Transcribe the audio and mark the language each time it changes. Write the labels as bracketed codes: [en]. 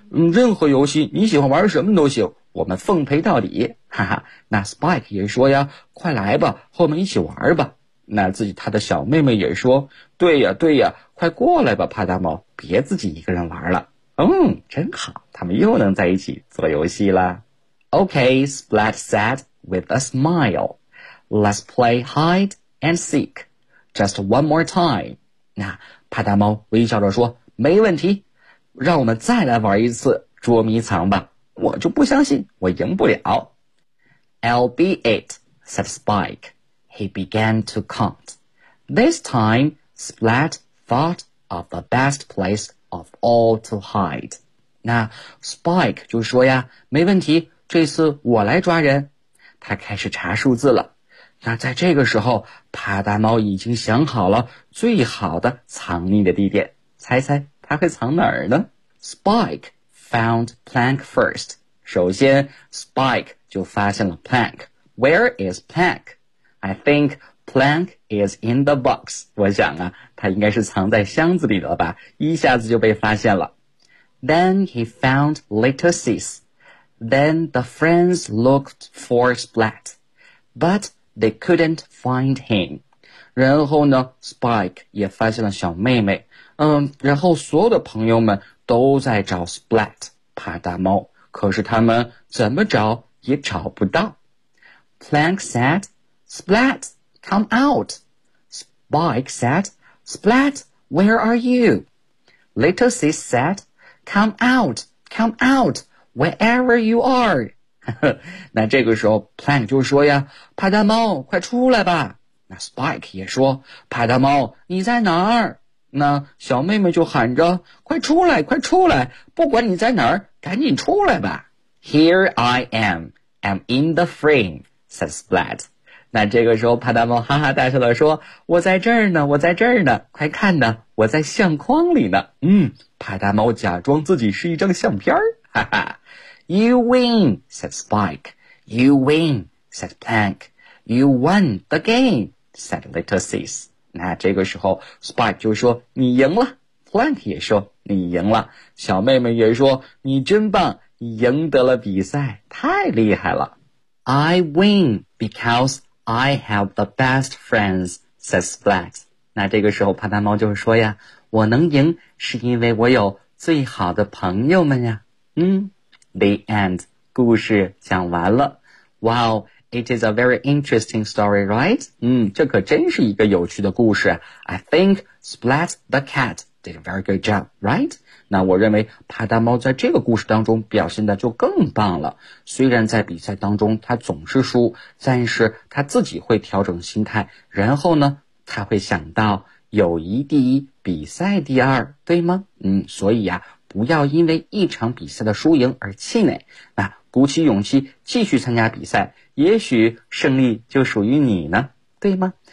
[zh] 任何游戏你喜欢玩什么都行，我们奉陪到底。哈哈，那 Spike 也说呀，快来吧，和我们一起玩吧。那自己他的小妹妹也说，对呀对呀，快过来吧，帕大猫，别自己一个人玩了。真好，他们又能在一起做游戏了。 [en] Okay, Splat said with a smile, let's play hide and seek, just one more time. [zh] 那帕大猫微笑着说，没问题，让我们再来玩一次捉迷藏吧，我就不相信我赢不了。 [en] I'll be it, said Spike. He began to count. This time, Splat thought of the best place of all to hide. [zh] 那 Spike 就说呀，没问题，这次我来抓人。他开始查数字了。那在这个时候，帕大猫已经想好了最好的藏匿的地点。猜猜他会藏哪儿呢 [en] ？Spike found Plank first. [zh] 首先 ，Spike 就发现了 Plank. [en] Where is Plank? I think Plank is in the box. [zh] 我想啊，他应该是藏在箱子里了吧？一下子就被发现了。 [en] Then he found Little Sis. Then the friends looked for Splat, but they couldn't find him. [zh] 然后呢 ，Spike 也发现了小妹妹。然后所有的朋友们都在找 Splat, 帕大猫。可是他们怎么找也找不到。 [en] Plank said, Splat, come out. Spike said, Splat, where are you? Little Sis said, come out, come out, wherever you are. [zh] 那这个时候 Plank 就说呀，帕大猫快出来吧。那 Spike 也说，帕大猫你在哪儿？那小妹妹就喊着，快出来快出来，不管你在哪儿赶紧出来吧。 [en] Here I am, I'm in the frame, said Splat. [zh] 那这个时候帕大猫哈哈大笑的说，我在这儿呢，我在这儿呢，快看呢，我在相框里呢。帕大猫假装自己是一张相片，哈哈。 [en] You win, said Spike. You win, said Plank. You won the game, said Little Sis. [zh] 那这个时候 Spike 就说你赢了， Plank 也说你赢了，小妹妹也说你真棒，你赢得了比赛，太厉害了。 [en] I win because I have the best friends, said Splat. [zh] 那这个时候帕大猫就说呀，我能赢是因为我有最好的朋友们呀。 [en] The end. [zh] 故事讲完了。 [en] Wow, it is a very interesting story, right? [zh] 这可真是一个有趣的故事。 [en] I think Splat the cat did a very good job, right? [zh] 那我认为帕大猫在这个故事当中表现的就更棒了。虽然在比赛当中他总是输，但是他自己会调整心态，然后呢，他会想到友谊第一，比赛第二，对吗？所以呀，不要因为一场比赛的输赢而气馁，那鼓起勇气继续参加比赛，也许胜利就属于你呢，对吗？